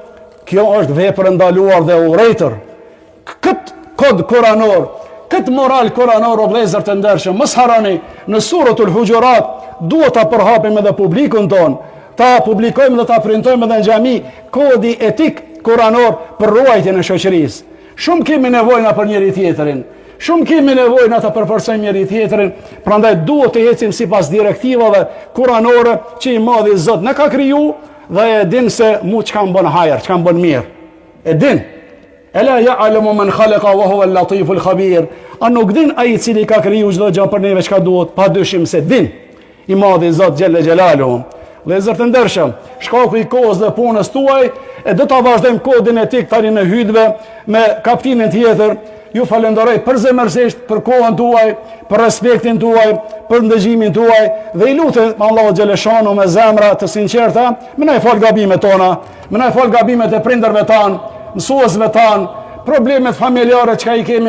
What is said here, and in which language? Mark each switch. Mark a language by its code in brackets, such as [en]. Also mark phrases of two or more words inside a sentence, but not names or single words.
[sq] Kjo është vepër ndaluar dhe urrëtër. Këtë kod kuranor, këtë moral kuranor o vëllezër të ndershëm, mos harroni, në suratul Hujurat duhet ta përhapim edhe publikun ton, ta publikojmë dhe ta printojmë edhe në xhami kodi etik kuranor për ruajtjen e shoqërisë. Shumë kemi nevojë për njëri tjetrin. Shumë kemi nevojë na të përforcojmë njëri tjetrin, prandaj duhet të ecim sipas direktivave kuranore që i Madhi Zot na ka kriju dhe e din se mu çka më bën hajër, çka më bën mirë. E din. [ar] ألا يعلم من خلق وهو اللطيف الخبير. [sq] A nuk din ai i cili ka kriju çdo gjë për neve çka duhet? Padyshim se din. I Madhi Zot [ar] جل جلاله. [sq] Vëllezër të ndershëm, shkaku i kohës dhe punës tuaj, e do ta vazhdojmë kodin etik tani në hutbë me kapitinin tjetër. Ju falenderoj përzemërsisht për kohën tuaj, për respektin tuaj, për ndëgjimin tuaj dhe i lutem Allahu xhaleshanu me zemra të sinqerta, më na fal gabimet tona, më na fal gabimet e prindërve tan, mësuesve tan, problemet familjare që i kemi.